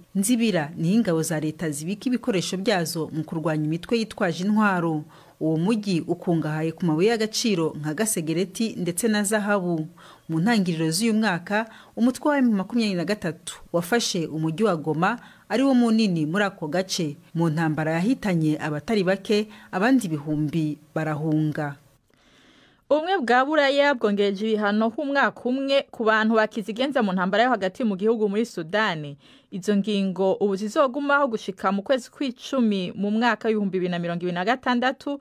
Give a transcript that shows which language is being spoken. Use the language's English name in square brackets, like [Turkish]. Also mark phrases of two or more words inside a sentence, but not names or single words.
[Kinyarwanda] Nzibira ni ingabo za leta zibika ibikoresho byazo mu kurwanya imitwe yitwaje intwaro. Uwo mujyi ukungahaye ku mabuye y'agaciro nka gasegereti ndetse na zahabu. Mu ntangiriro z'uyu mwaka umutwe wa M23 wafashe umujyi wa Goma ari wo munini muri ako gace. Mu ntambara yahitanye abatari bake, abandi ibihumbi barahunga. [Rundi] Ubumwe bwa Buraya bwongereje ibihano h'umwaka umwe ku bantu bakizigenza mu ntambara yo hagati mu gihugu muri Sudani. Izo ngingo ubu zizogumaho gushika mu kwezi kw'icumi mu mwaka w'2026.